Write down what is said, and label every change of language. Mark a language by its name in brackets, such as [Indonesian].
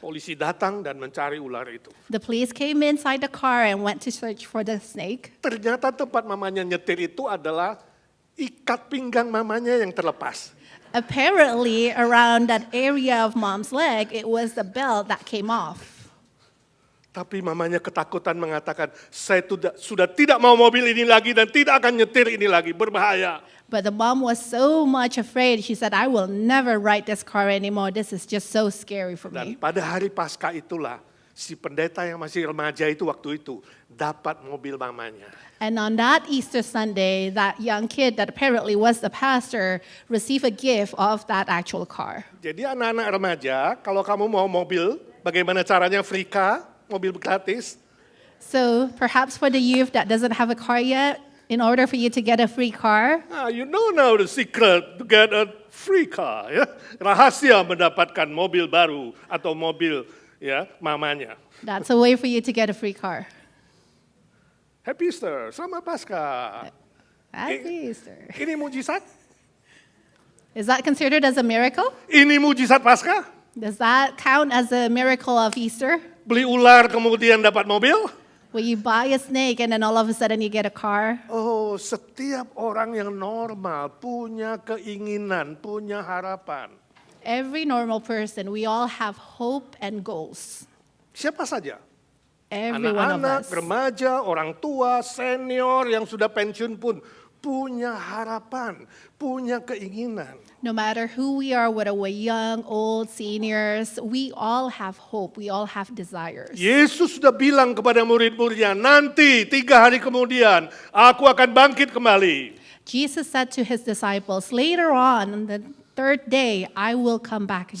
[Indonesian] Polisi datang dan mencari ular itu. [English] The police came inside the car and went to search for the snake. [Indonesian] Ternyata tempat mamanya nyetir itu adalah ikat pinggang mamanya yang terlepas. [English] Apparently, around that area of mom's leg, it was the belt that came off. [Indonesian] Tapi mamanya ketakutan mengatakan, saya sudah tidak mau mobil ini lagi dan tidak akan nyetir ini lagi, berbahaya. [English] But the mom was so much afraid. She said, "I will never ride this car anymore. This is just so scary for [Indonesian] Dan [English] me." [Indonesian] pada hari Paskah itulah, si pendeta yang masih remaja itu waktu itu dapat mobil mamanya. [English] And on that Easter Sunday, that young kid that apparently was the pastor received a gift of that actual car. [Indonesian] Jadi anak-anak remaja, kalau kamu mau mobil, bagaimana caranya [English] free car, [Indonesian] mobil gratis? [English] So perhaps for the youth that doesn't have a car yet, in order for you to get a free car, You know now the secret to get a free car. Ya? [Indonesian] Rahasia mendapatkan mobil baru atau mobil ya mamanya. [English] that's a way for you to get a free car. Happy Easter, [Indonesian] selamat Paskah. [English] Happy Easter. [Indonesian] Ini mujizat? [English] Is that considered as a miracle? [Indonesian] Ini mujizat Paskah? [English] Does that count as a miracle of Easter? [Indonesian] Beli ular kemudian dapat mobil? [English] Where you buy a snake and then all of a sudden you get a car? [Indonesian] Oh, setiap orang yang normal punya keinginan, punya harapan. [English] Every normal person, we all have hope and goals. [Indonesian] Siapa saja? [English] Every one of [Indonesian] Anak-anak, [English] us. [Indonesian] remaja, orang tua, senior yang sudah pensiun pun punya harapan, punya keinginan. [English] No matter who we are, whether we're young, old, seniors, we all have hope. We all have desires. [Indonesian] Yesus sudah bilang kepada murid-muridnya, nanti 3 hari kemudian aku akan bangkit kembali. [English] Jesus said to his disciples, later on the third day, I will come back again.